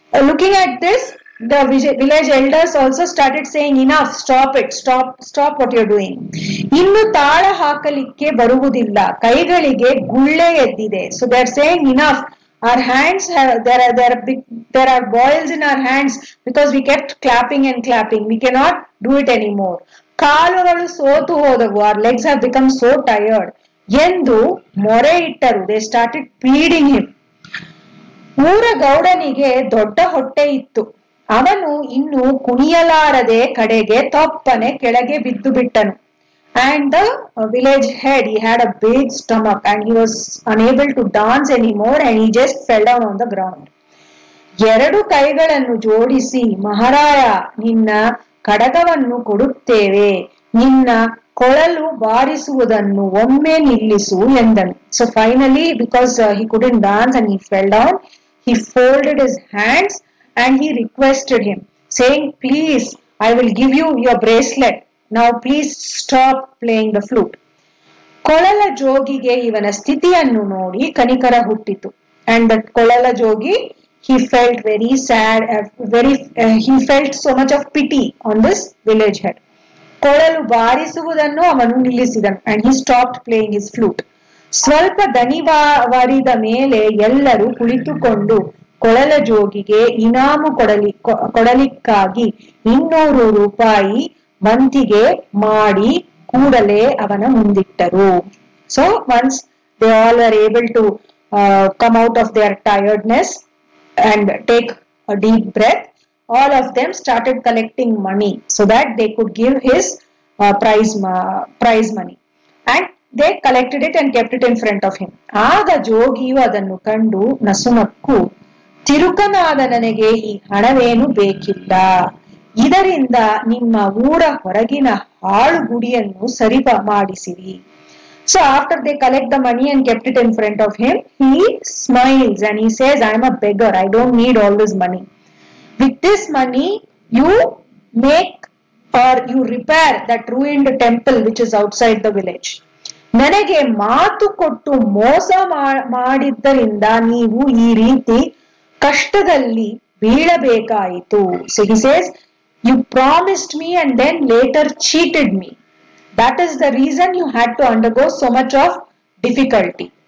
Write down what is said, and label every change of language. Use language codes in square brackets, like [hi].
[en] Looking at this, the village elders also started saying, enough, stop it, stop what you're doing. [kn] ಇನ್ನು ತಾಳ ಹಾಕಲಿಕ್ಕೆ ಬರುವುದಿಲ್ಲ, ಕೈಗಳಿಗೆ ಗುಳ್ಳೆ ಎದ್ದಿದೆ. [en] So they're saying enough. Our hands have, there are boils in our hands because we kept clapping and clapping. We cannot do it anymore. [kn] ಕಾಲುಗಳು ಸೋತು ಹೋದವು. [en] Our legs have become so tired. [kn] ಎಂದು ಮೊರೆ ಇಟ್ಟರು. [en] They started pleading him. [kn] ಊರ ಗೌಡನಿಗೆ ದೊಡ್ಡ ಹೊಟ್ಟೆ ಇತ್ತು. ಅವನು ಇನ್ನು ಕುಣಿಯಲಾರದೆ ಕಡೆಗೆ ತಪ್ಪನೆ ಕೆಳಗೆ ಬಿದ್ದು ಬಿಟ್ಟನು. [en] And the village head, he had a big stomach and he was unable to dance anymore and he just fell down on the ground. [kn] ಎರಡು ಕೈಗಳನ್ನು ಜೋಡಿಸಿ, ಮಹಾರಾಯ, ನಿನ್ನ ಕಡಗವನ್ನು ಕೊಡುತ್ತೇವೆ, ನಿನ್ನ ಕೊಳಲು ಬಾರಿಸುವುದನ್ನು ಒಮ್ಮೆ ನಿಲ್ಲಿಸು ಎಂದನು. [en] So finally, because he couldn't dance and he fell down, he folded his hands and he requested him, saying, please, I will give you your bracelet. Now please stop playing the flute. [kn] ಕೊಳಲ ಜೋಗಿಗೆ ಇವನ ಸ್ಥಿತಿಯನ್ನು ನೋಡಿ ಕನಿಕರ ಹುಟ್ಟಿತು. [en] And that ಕೊಳಲ ಜೋಗಿ, he felt very sad, he felt so much of pity on this village head. [kn] ಕೊಳಲು ಬಾರಿಸುವುದನ್ನು ಅವನು ನಿಲ್ಲಿಸಿದನು. [en] And he stopped playing his flute. [kn] ಸ್ವಲ್ಪ ದನಿವಾರಿದ ಮೇಲೆ ಎಲ್ಲರೂ ಕುಳಿತುಕೊಂಡು ಕೊಳಲ ಜೋಗಿಗೆ ಇನಾಮು ಕೊಡಲಿಕ್ಕಾಗಿ 200 ರೂಪಾಯಿ ಮಂತಿಗೆ ಮಾಡಿ ಕೂಡಲೇ ಅವನ ಮುಂದಿಟ್ಟರು. [en] So once they all were able to come out of their tiredness and take a deep breath, all of them started collecting money so that they could give his prize money. And they collected it and kept it in front of him. [kn] ಆಗ ಜೋಗಿಯು ಅದನ್ನು ಕಂಡು ನಸುನಕ್ಕು, ತಿರುಕನಾದ ನನಗೆ ಈ ಹಣವೇನು ಬೇಕಿಲ್ಲ, ಇದರಿಂದ ನಿಮ್ಮ ಊರ ಹೊರಗಿನ ಹಾಳು ಗುಡಿಯನ್ನು ಸರಿಪ ಮಾಡಿಸಿರಿ. [en] So after they collect the money and kept it in front of him, he smiles and he says, I am a beggar, I don't need all this money. With this money, you make or you repair that ruined temple which is outside the village. [kn] ನನಗೆ ಮಾತು ಕೊಟ್ಟು ಮೋಸ ಮಾಡಿದ್ದರಿಂದ ನೀವು ಈ ರೀತಿ ಕಷ್ಟದಲ್ಲಿ ಬೀಳಬೇಕಾಯಿತು. [en] So he says, you promised me and then later cheated me. That is the reason you had to undergo so much of difficulty.